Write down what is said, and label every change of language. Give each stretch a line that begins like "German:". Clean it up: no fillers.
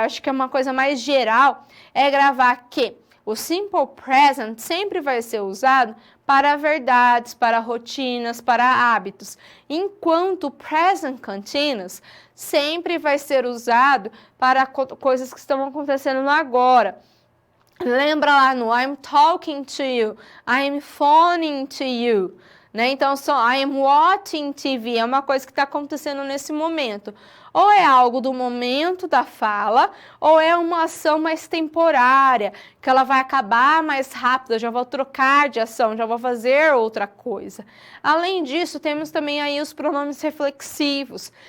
Portuguese: Eu acho que é uma coisa mais geral, é gravar que o simple present sempre vai ser usado para verdades, para rotinas, para hábitos, enquanto o present continuous sempre vai ser usado para coisas que estão acontecendo no agora. Lembra lá no
English: I'm talking to you, I'm phoning to you,
Portuguese: né? Então, só
English: I'm watching TV
Portuguese: é uma coisa que está acontecendo nesse momento. Ou é algo do momento da fala, ou é uma ação mais temporária, que ela vai acabar mais rápido, eu já vou trocar de ação, já vou fazer outra coisa. Além disso, temos também aí os pronomes reflexivos.